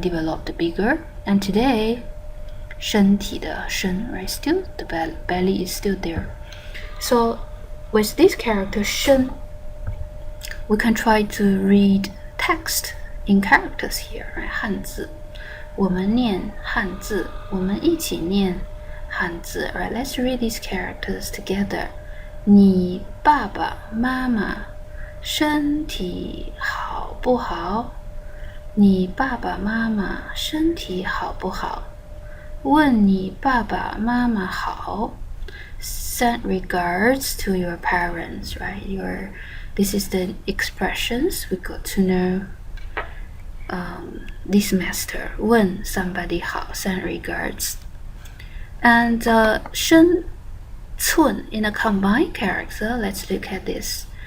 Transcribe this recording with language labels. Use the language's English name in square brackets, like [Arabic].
[English] Developed bigger. And today, [Chinese] 身体的身, [English] right? Still the belly is still there. So with this character 身, we can try to read text in characters here, right? [Chinese] 汉字，我们念汉字，我们一起念汉字, [English] right? Let's read these characters together. [Chinese] 你爸爸妈妈身体好不好？你爸爸妈妈身体好不好？问你爸爸妈妈好。 [English] Send regards to your parents, right? This is the expressions we got to know this semester. [Chinese] 问 [English] somebody [Chinese] 好 [English] send regards. And 身寸 in a combined character, let's look at this.